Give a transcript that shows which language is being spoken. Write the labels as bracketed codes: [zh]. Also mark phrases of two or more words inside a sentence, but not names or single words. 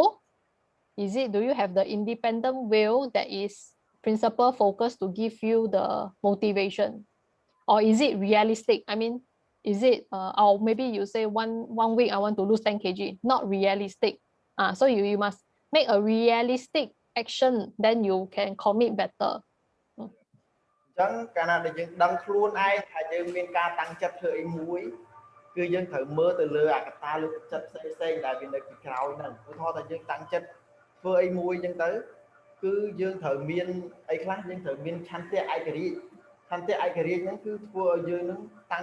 [en] Do you have the independent will that is principle focused to give you the motivation? Or is it realistic? I mean, is it or maybe you say one week I want to lose 10 kg, not realistic. So you must make a realistic action, then you can commit better. [km] ចឹងកាលណាដែលយើងដឹងខ្លួនឯងថាយើងមានការតាំងចិត្តធ្វើអីមួយគឺយើងត្រូវមើលទៅលើអាកត្តាលើកទឹកចិត្តផ្សេងៗដែលវានៅពីក្រោយហ្នឹងឧទាហរណ៍ ថាយើងតាំងចិត្តធ្វើអីមួយចឹងទៅគឺយើងត្រូវមានអីខ្លះយើងត្រូវមានឆន្ទៈឯករាជ្យហ្នឹងគឺធ្វើឲ្យយើងនឹងតាំង